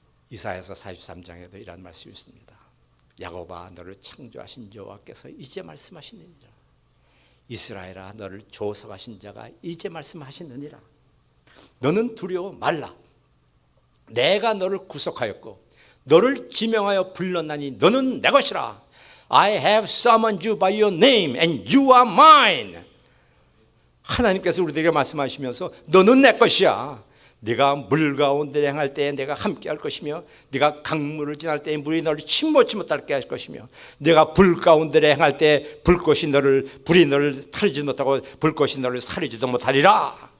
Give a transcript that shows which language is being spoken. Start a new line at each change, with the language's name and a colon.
Korean: 이사야서 43장에도 이런 말씀이 있습니다. 야곱아 너를 창조하신 여호와께서 이제 말씀하시느니라. 이스라엘아 너를 조석하신 자가 이제 말씀하시느니라. 너는 두려워 말라. 내가 너를 구속하였고 너를 지명하여 불렀나니 너는 내 것이라.
English: I have summoned you by your name and you are mine.
Korean: 하나님께서 우리들에게 말씀하시면서 너는 내 것이야. 네가 물 가운데 행할 때에 내가 함께 할 것이며 네가 강물을 지날 때에 물이 너를 침몰치 못하게 할 것이며 네가 불 가운데 행할 때에 불이 너를 타리지 못하고 불꽃이 너를 사리지도 못하리라.